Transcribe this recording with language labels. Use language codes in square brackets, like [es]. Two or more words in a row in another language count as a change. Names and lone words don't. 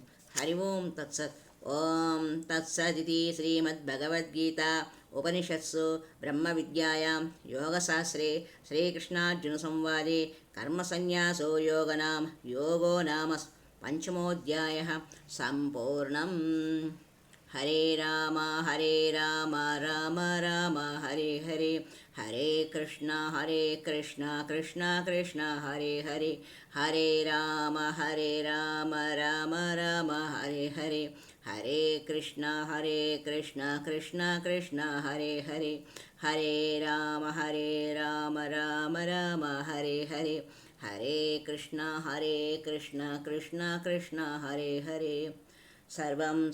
[sa] హరి ఓం తత్సత్. ఓం తత్సదితి శ్రీమద్భగవద్గీత ఉపనిషత్సు బ్రహ్మ విద్యాయాం యోగశాస్త్రే శ్రీకృష్ణార్జున సంవాదే కర్మసన్యాసో యోగో నామ పంచమోऽధ్యాయः సంపూర్ణం. హరే రామ రామ రామ హరే హరే, హరే కృష్ణ కృష్ణ కృష్ణ హరే హరే, హరే రామ రామ రామ హరే హరే, హరే కృష్ణ కృష్ణ కృష్ణ హరే హరే, హరే రామ రామ రామ హరే హరే, హరే కృష్ణ కృష్ణ కృష్ణ హరే హరే.